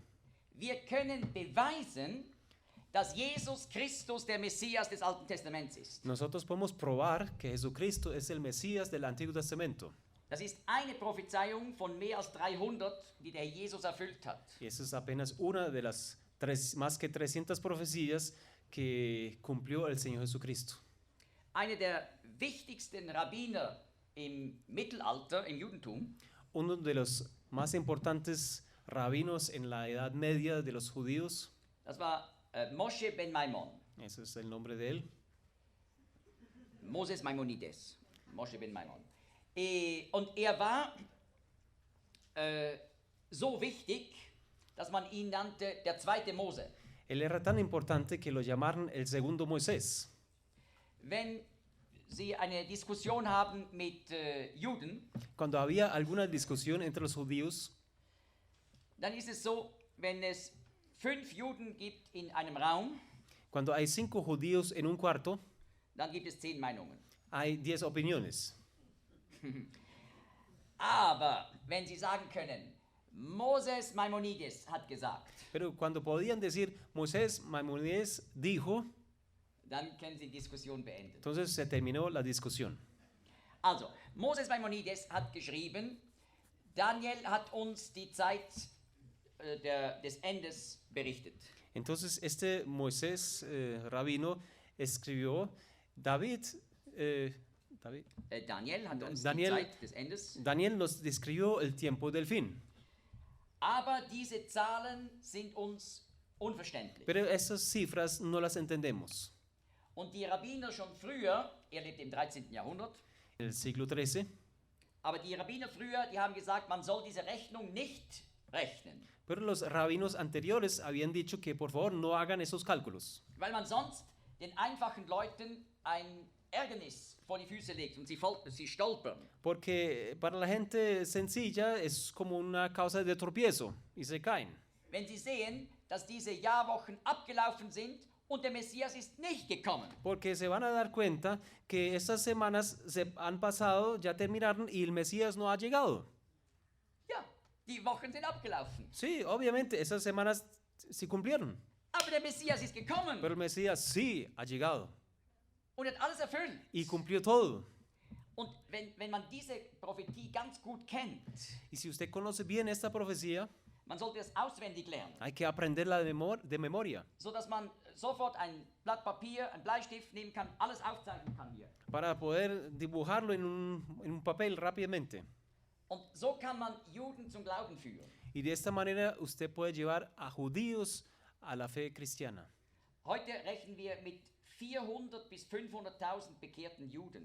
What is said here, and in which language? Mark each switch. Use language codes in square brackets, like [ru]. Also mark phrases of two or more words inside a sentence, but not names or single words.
[de] Wir können beweisen, dass Jesus Christus der Messias des Alten Testaments ist. [es] Nosotros podemos probar que Jesucristo es el Mesías del Antiguo Testamento. [de] Das ist eine Prophezeiung von mehr als 300, die der Jesus erfüllt hat. [es] Y esa es apenas una de las más que 300 profecías que cumplió el Señor Jesucristo. [de] Einer der wichtigsten Rabbiner im Mittelalter, im Judentum, [es] Uno de los más importantes rabinos en la Edad Media de los judíos, [de] das war Moshe ben Maimon. [es] ese es el nombre de él, [de] Moses Maimonides. Moshe ben Maimon. Und war so wichtig, dass man ihn nannte der zweite Mose. [es] Él era tan importante que lo llamaron el segundo Moisés. [de] Wenn Sie eine Diskussion haben mit Juden, [es] Cuando había alguna discusión entre los judíos, [de] dann ist es so, wenn es 5 Juden gibt in einem Raum, [es] cuando hay 5 judíos en un cuarto, [de] dann gibt es 10 Meinungen. [es] hay 10 opiniones. [de] Aber wenn Sie sagen können, Moses Maimonides hat gesagt, [es] Pero cuando podían decir Moisés Maimonides dijo, [de] dann können Sie die Diskussion beenden. [es] entonces se terminó la discusión. [de] Also, Moses Maimonides hat geschrieben, Daniel hat uns die Zeit des Endes berichtet. [es] Entonces este Moisés rabino escribió, [de] Daniel Daniel hat uns Daniel- die Zeit des Endes. [es] nos describió el tiempo del fin. [de] Aber diese Zahlen sind uns unverständlich. [es] Pero esas cifras no las entendemos. [de] Und die Rabbiner schon früher, lebte im 13. Jahrhundert, [es] En el siglo XIII, [de] aber die Rabbiner früher, die haben gesagt, man soll diese Rechnung nicht rechnen, [es] pero los rabinos anteriores habían dicho que por favor no hagan esos cálculos, [de] weil man sonst den einfachen Leuten ein Ärgernis vor die Füße legt und sie stolpern. [es] porque para la gente sencilla es como una causa de tropiezo y se caen. [de] Wenn sie sehen, dass diese Jahrwochen abgelaufen sind und der Messias ist nicht gekommen. [es] Porque se van a dar cuenta que estas semanas se han pasado, ya terminaron y el Mesías no ha llegado. [de] Ja, die Wochen sind abgelaufen. [es] Sí, obviamente, esas semanas sí cumplieron, [de] Aber der Messias ist gekommen [es] pero el Mesías sí ha llegado [de] und hat alles erfüllt. [es] y cumplió todo. [de] Und wenn man diese Prophetie ganz gut kennt, [es] Y si usted conoce bien esta profecía, [de] man sollte es auswendig lernen, [es] hay que aprenderla de memoria [de] sodass man sofort ein Blatt Papier, einen Bleistift nehmen kann, alles aufzeichnen kann hier. [es] para poder dibujarlo en un papel rápidamente. [de] Und so kann man Juden zum Glauben führen. [es] Y de esta manera usted puede llevar a judíos a la fe cristiana. [de] Heute rechnen wir mit 400 bis 500.000 bekehrten Juden.